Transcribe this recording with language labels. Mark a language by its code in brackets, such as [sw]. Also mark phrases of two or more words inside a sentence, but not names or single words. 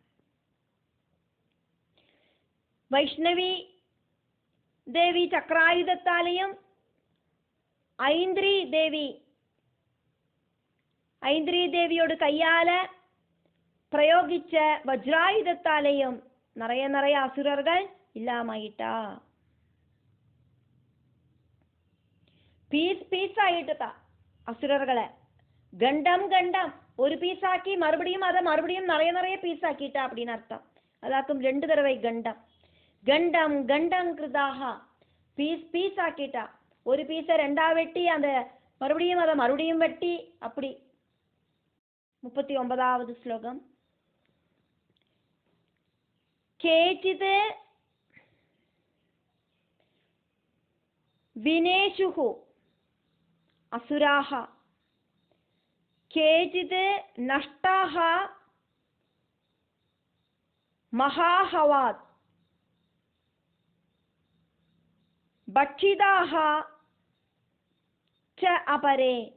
[ml] വൈഷ്ണവി ദേവി ചക്രായുധത്താലയും ഐന്ദ്രീ ദേവിയോട് കയ്യാല് പ്രയോഗിച്ച വജ്രായുധത്താലയും നിറയെ അസുരர்கள் ഇല്ലാമായിട്ടാ. പീസായിട്ട് അസുരർകളെ ഗണ്ഡം ഗണ്ഡം ഒരു പീസാക്കി മറുപടിയും നിറയെ പീസാക്കിയിട്ടാ [ta] அப்படின்னு அர்த்தம். [ml] അതാക്കും 2 தடவை ഗണ്ഡം ഗണ്ഡം ഗണ്ഡം കൃതാഹ പീസാക്കിട്ടാ. ഒരു പീസ രണ്ടാ വെട്ടി [ta] அந்த மறுபடியும் வெட்டி அப்படி. [ml] 39வது ശ്ലോകം. [sa] കേചിത് വിനേഷുഹു അസുരാഹ കേചിത് നഷ്ടാഹ മഹാഹവാത് ഭക്ഷിതാഹ ച അപരേ.